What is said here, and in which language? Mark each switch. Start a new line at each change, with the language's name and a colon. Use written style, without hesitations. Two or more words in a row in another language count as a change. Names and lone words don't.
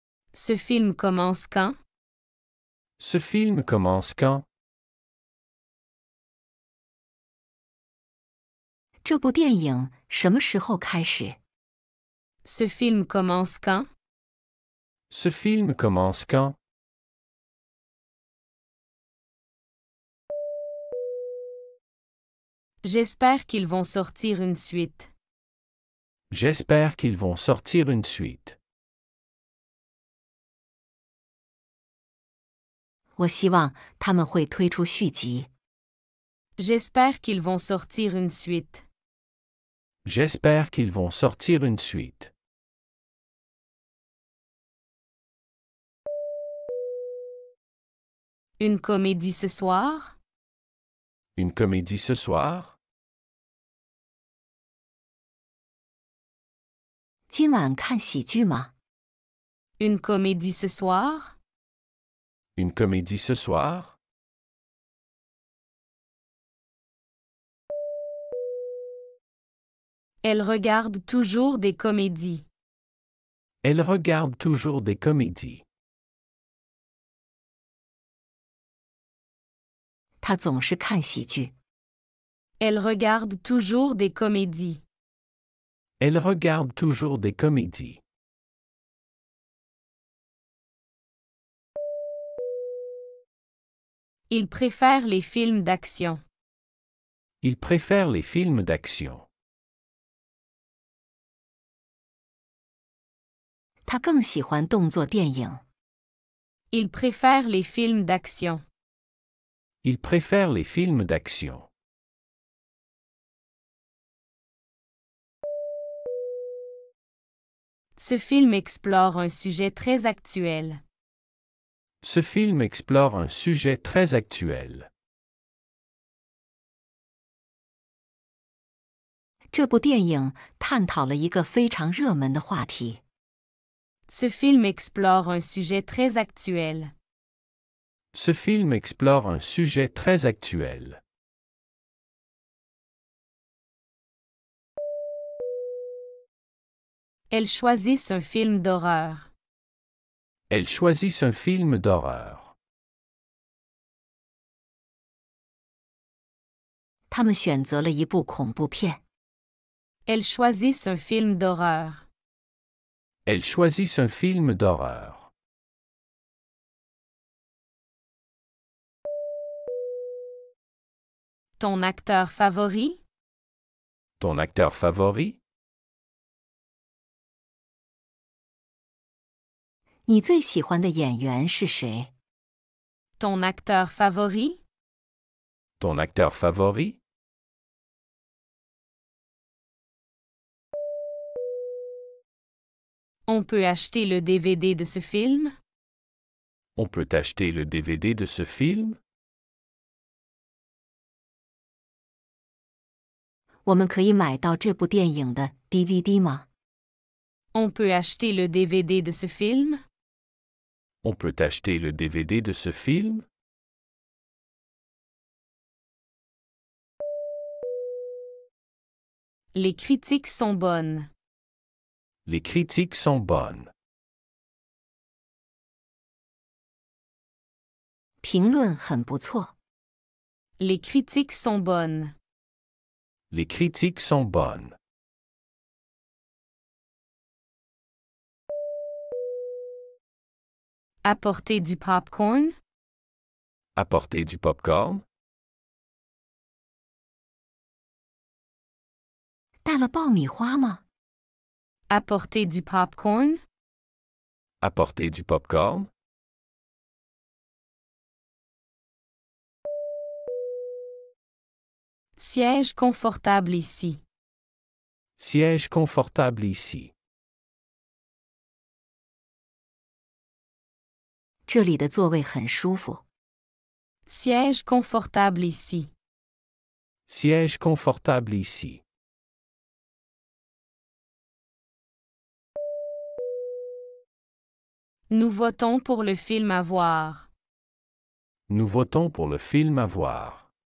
French: Ce film commence quand? Ce film commence quand?
Chinese: 这部电影什么时候开始？
French: Ce film commence quand? Ce film commence quand? J'espère qu'ils vont sortir une suite. J'espère qu'ils vont sortir une suite.
Chinese: 我希望他们会推出续集。
French: J'espère qu'ils vont sortir une suite. J'espère qu'ils vont sortir une suite. Une comédie ce soir? Une comédie ce soir?
Chinese: 今晚看喜剧吗？
French: Une comédie ce soir? Une comédie ce soir? Elle regarde toujours des comédies. Elle regarde toujours des comédies.
Chinese: 他总是看喜剧。
French: Elle regarde toujours des comédies. Elle regarde toujours des comédies. Il préfère les films d'action. Il préfère les films d'action.
Chinese: 他更喜欢动作电影。
French: Il préfère les films d'action. Il préfère les films d'action. Ce film explore un sujet très actuel. Ce film explore un sujet très actuel.
Chinese: 这部电影探讨了一个非常热门的话题。
French: Ce film explore un sujet très actuel. Ce film explore un sujet très actuel. Elles choisissent un film d'horreur. Elles choisissent un film d'horreur.
Chinese: 他们选择了一部恐怖片。
French: Elles choisissent un film d'horreur. Elles choisissent un film d'horreur. Ton acteur favori? Ton acteur favori?
Chinese: 你最喜欢的演员是谁？
French: Ton acteur favori? Ton acteur favori? On peut acheter le DVD de ce film? On peut acheter le DVD de ce film?
Chinese: 我们可以买到这部电影的 DVD 吗？
French: On peut acheter le DVD de ce film? On peut acheter le DVD de ce film? Les critiques sont bonnes. Les critiques sont bonnes.
Chinese: 评论很不错。
French: Les critiques sont bonnes. Les critiques sont bonnes. Apporter du popcorn? Apporter du popcorn?
Chinese: 带了爆米花吗？
French: Apporter du popcorn? Apporter du popcorn? Siège confortable ici. Siège confortable ici.
Chinese: 这里的座位很舒服。
French: Siège confortable ici. Siège confortable ici. Nous votons pour le film à voir. Nous votons pour le film à voir.